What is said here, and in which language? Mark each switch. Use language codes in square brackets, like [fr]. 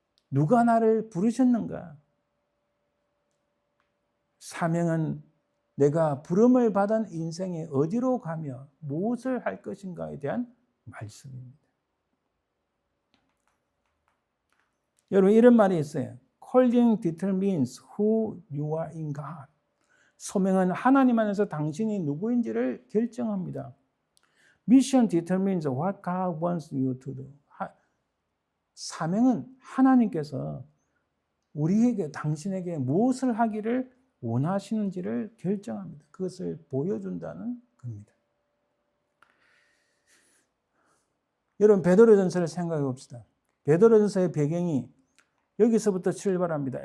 [ko] 누가 나를 부르셨는가? 사명은 내가 부름을 받은 인생에 어디로 가며 무엇을 할 것인가에 대한 말씀입니다. 여러분 이런 말이 있어요. [en] Calling determines who you are in God. [ko] 소명은 하나님 안에서 당신이 누구인지를 결정합니다. [en] Mission determines what God wants you to do. [ko] 사명은 하나님께서 우리에게 당신에게 무엇을 하기를 원하시는지를 결정합니다. 그것을 보여준다는 겁니다. 여러분 베드로전서를 생각해 봅시다. 베드로전서의 배경이 여기서부터 출발합니다.